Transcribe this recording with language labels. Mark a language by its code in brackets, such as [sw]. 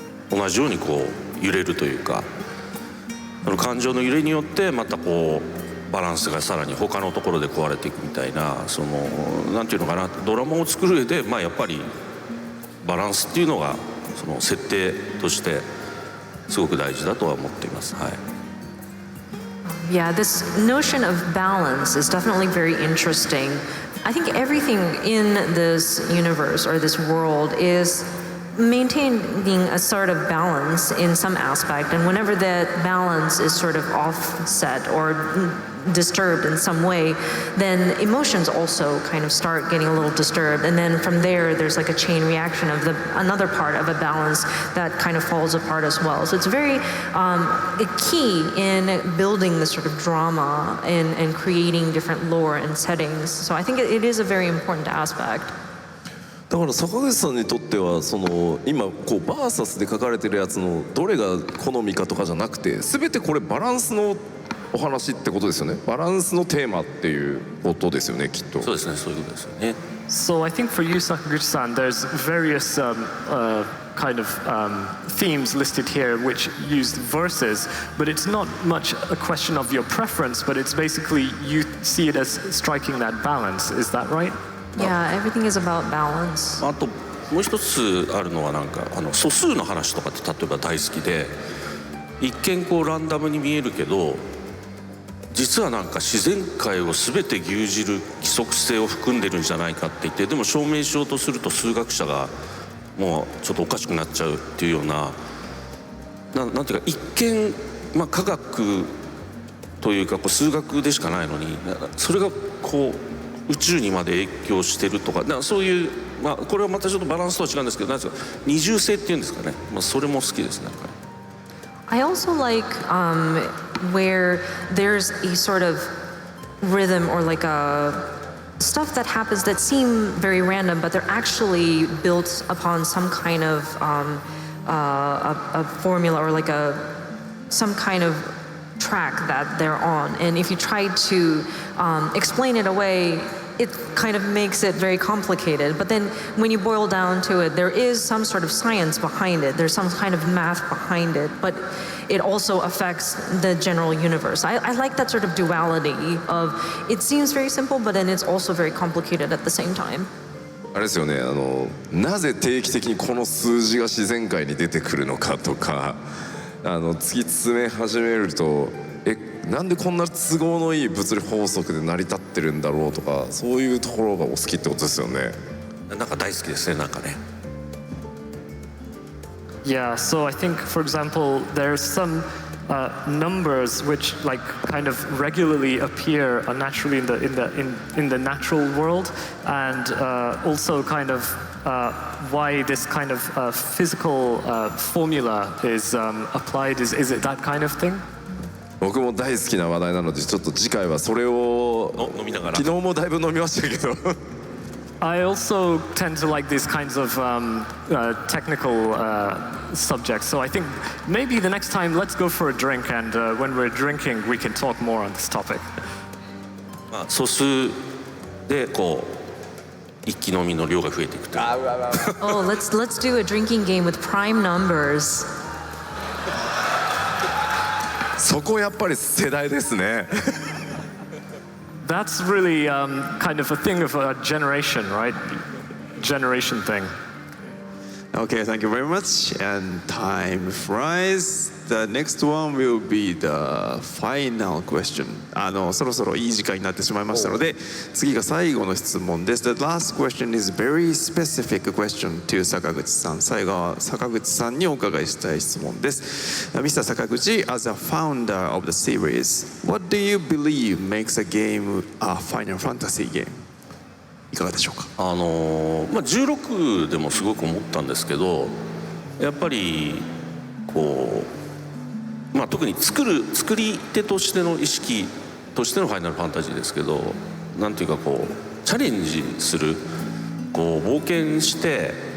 [ja] 同じようにこう揺れるというか、感情の揺れによってまたこうバランスがさらに他のところで壊れていくみたいな、なんていうのかな、ドラマを作る上でやっぱりバランスっていうのが設定としてすごく大事だとは思っています。はい。 [en] Yeah, this notion of balance is definitely very interesting. I think everything in this universe or this world is maintaining a sort of balance in some aspect, and whenever that balance is sort of offset or disturbed in some way, then emotions also kind of start getting a little disturbed, and then from there's like a chain reaction of another part of a balance that kind of falls apart as well. So it's very key in building this sort of drama and creating different lore and settings. So I think it is a very important aspect. [ja] だから坂口さんにとっては今こうバーサスで書かれてるやつのどれが好みかとかじゃなくて、全てこれバランスのお話ってことですよね。バランスのテーマっていうことですよね、きっと。そうですね、そういうことですよね。 [en] So I think for you, Sakaguchi-san, there's various kind of themes listed here which used verses, but it's not much a question of your preference, but it's basically you see it as striking that balance. Is that right? Yeah, everything is about balance. [ja] あともう一つあるのはなんか素数の話とかって例えば大好きで、一見こうランダムに見えるけど実はなんか自然界を全て牛耳る規則性を含んでるんじゃないかって言って、でも証明しようとすると数学者がもうちょっとおかしくなっちゃうっていうような、なんていうか一見、科学というかこう数学でしかないのに、それがこう宇宙にまで影響してるとか、そういう、これはまたちょっとバランスとは違うんですけど、なんですか二重性っていうんですかね、それも好きですね。 [en] I also like where there's a sort of rhythm or like a stuff that happens that seem very random, but they're actually built upon some kind of a formula or like some kind of track that they're on. And if you try to explain it away, it kind of makes it very complicated. But then when you boil down to it, there is some sort of science behind it. There's some kind of math behind it, but it also affects the general universe. I like that sort of duality of it seems very simple, but then it's also very complicated at the same time. [ja] あれですよね、なぜ定期的にこの数字が自然界に出てくるのかとか、突き詰め始めるとなんでこんな都合のいい物理法則で成り立ってるんだろうとか、そういうところがお好きってことですよね。なんか大好きですね、なんかね。 [en] Yeah, so I think, for example, there's some numbers which like kind of regularly appear naturally in the natural world, and also kind of why this kind of physical formula is applied. Is it that kind of thing? [ja] 僕も大好きな話題なので、ちょっと次回はそれを飲みながら。昨日もだいぶ飲みましたけど。 [en] I also tend to like these kinds of technical subjects, so I think maybe the next time let's go for a drink, and when we're drinking we can talk more on this topic. [ja] 素数でこう一気飲みの量が増えていくという。 [en] Oh, let's do a drinking game with prime numbers. [ja] そこやっぱり世代ですね。 [en] That's really kind of a thing of a generation, right? Generation thing. Okay, thank you very much. And time flies. The next one will be the final question. [ja] そろそろいい時間になってしまいましたので、次が最後の質問です。 [en] The last question is very specific question to 坂口さん。 [ja] 最後は坂口さんにお伺いしたい質問です。 [en] Mr. 坂口, as a founder of the series, what do you believe makes a game a Final Fantasy game? [ja] いかがでしょうか。 16でもすごく思ったんですけど、やっぱりこう、特に作り手としての意識としてのファイナルファンタジーですけど、なんていうかこうチャレンジする、こう冒険して